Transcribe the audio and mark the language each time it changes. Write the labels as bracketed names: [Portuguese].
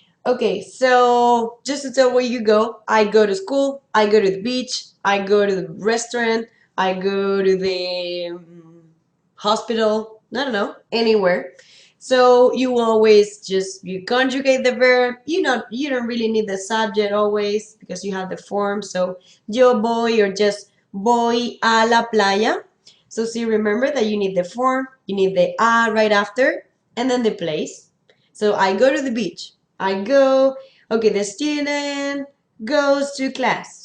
[English] Okay, so just to tell where you go, I go to school, I go to the beach, I go to the restaurant, I go to the hospital, I don't know, anywhere. So you always just you conjugate the verb. You don't really need the subject always because you have the form. So [Spanish] yo voy [English] or just [Spanish] voy a la playa. [English] So see, remember that you need the form, you need the a right after, and then the place. So I go to the beach. I go, okay, the student goes to class.